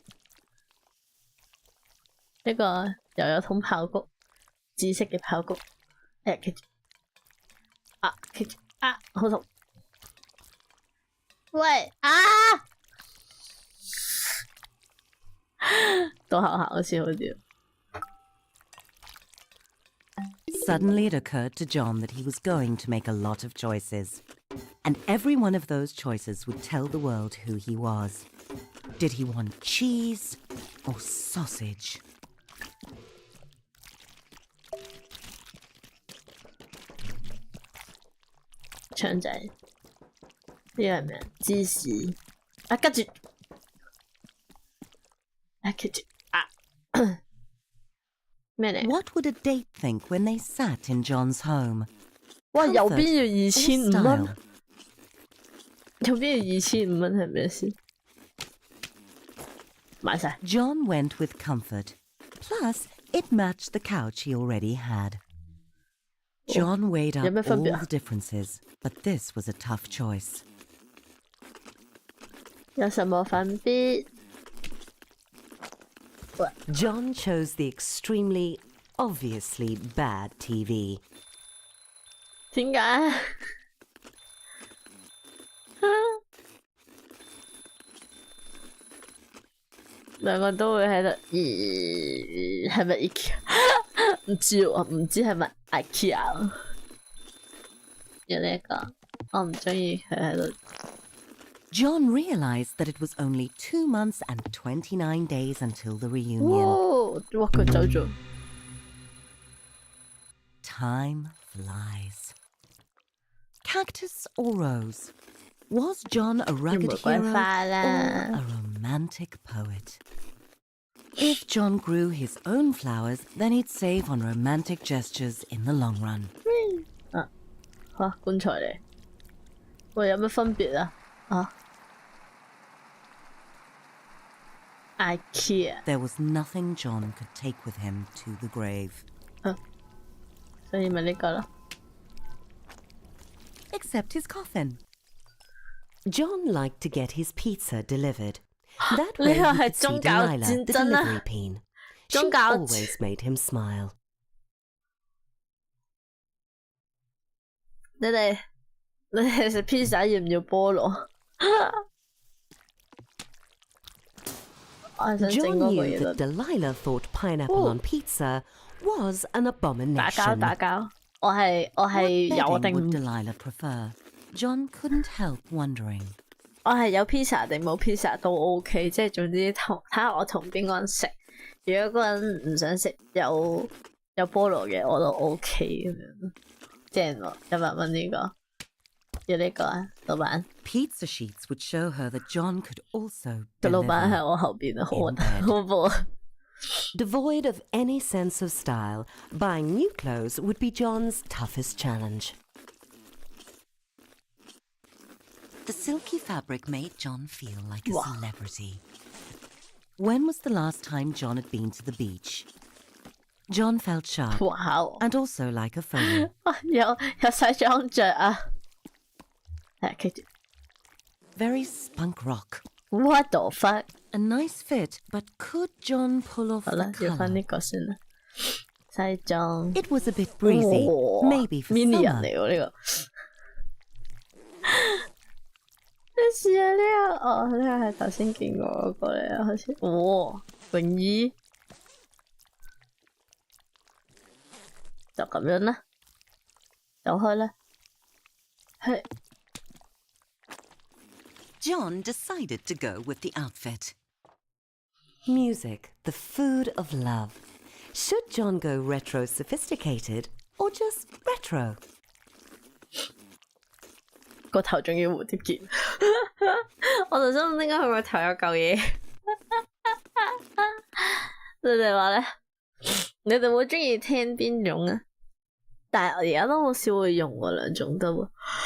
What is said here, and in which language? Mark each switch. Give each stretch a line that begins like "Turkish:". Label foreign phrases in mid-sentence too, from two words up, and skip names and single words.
Cantonese: 呢個又有桶爆谷，紫色嘅爆谷，企住，企住，好痛！喂到後行好似好啲。
English: Suddenly it occurred to John that he was going to make a lot of choices. And every one of those choices would tell the world who he was. Did he want cheese or sausage?
Cantonese: 腸仔，呢個係咩啊？芝士，跟住，企住， 咩嚟？
English: What would a date think when they sat in John's home?
Cantonese: 哇，右邊要
English: Comfort
Cantonese: 2500 蚊，
English: or style?
Cantonese: 右邊要2500蚊係咩事？買晒。
English: John went with comfort. Plus, it matched the couch he already had. John weighed up
Cantonese: 有咩分
English: all
Cantonese: 別啊？
English: the differences, but this was a tough choice.
Cantonese: 有什麼分別？
English: John chose the extremely, obviously bad TV.
Cantonese: 點解？兩個都會喺度，係咪 IKEA？唔知喎，唔知係咪 IKEA？有呢一個，我唔中意佢喺度。
English: John realized that it was only 2 months and 29 days until the reunion.
Cantonese: 哇！佢走咗。
English: Time flies. Cactus or rose? Was John a rugged
Cantonese: 玫瑰
English: hero
Cantonese: 花
English: or
Cantonese: 啦，
English: a romantic poet? If John grew his own flowers, then he'd save on romantic gestures in the long run.
Cantonese: 啊，嚇棺材嚟。喂，有咩分別啊？啊 ，IKEA，
English: There was nothing John could take with him to the grave.
Cantonese: 所以咪呢個咯。
English: Except his coffin. John liked to get his pizza delivered. That
Cantonese: 呢
English: way
Cantonese: 個
English: he
Cantonese: 係
English: could see
Cantonese: 宗教
English: Delilah,
Cantonese: 戰
English: the
Cantonese: 爭啊！
English: delivery peen. She
Cantonese: 宗教
English: always made him smile.
Cantonese: 你哋食 pizza 要唔要菠蘿？我係想整
English: John
Cantonese: 嗰個
English: knew
Cantonese: 嘢
English: that
Cantonese: 度。
English: Delilah thought pineapple Ooh. on pizza was an
Cantonese: 打交
English: abomination.
Cantonese: 打交，我係
English: What
Cantonese: 有
English: bedding
Cantonese: 定
English: would Delilah prefer? John couldn't help wondering.
Cantonese: 我係有 pizza 定冇 pizza 都 OK， 即係總之睇下我同邊個人食。如果嗰個人唔想食有菠蘿嘅，我都 OK 咁樣。正喎，100蚊呢個，要呢個啊，老闆。
English: Pizza sheets would show her that John could also
Cantonese: 個老闆
English: deliver.
Cantonese: 喺我後邊啊，好
English: in bed.
Cantonese: 恐怖啊！
English: Devoid of any sense of style, buying new clothes would be John's toughest challenge. The silky fabric made John feel like a Wow. celebrity. When was the last time John had been to the beach? John felt sharp 哇！ and also like a photo.
Cantonese: 有西裝着啊！係記住
English: Very spunk rock. ，what the fuck？ A nice fit, but could John pull off
Cantonese: 好
English: the
Cantonese: 啦，要翻呢
English: color?
Cantonese: 個先啦。西裝
English: It was a bit breezy, 哇 maybe for
Cantonese: mini 人
English: summer.
Cantonese: 嚟喎呢個。咩事啊？呢個哦，呢個係頭先見過嗰個嚟啊，好似哇泳衣就咁樣啦，走開啦，係
English: John decided to go with the outfit. Music, the food of love. Should John go retro sophisticated or just retro?
Cantonese: 個頭仲要蝴蝶結，我就想點解佢個頭有嚿嘢？你哋話咧？你哋會中意聽邊種啊？但係我而家都好少會用喎，兩種都喎。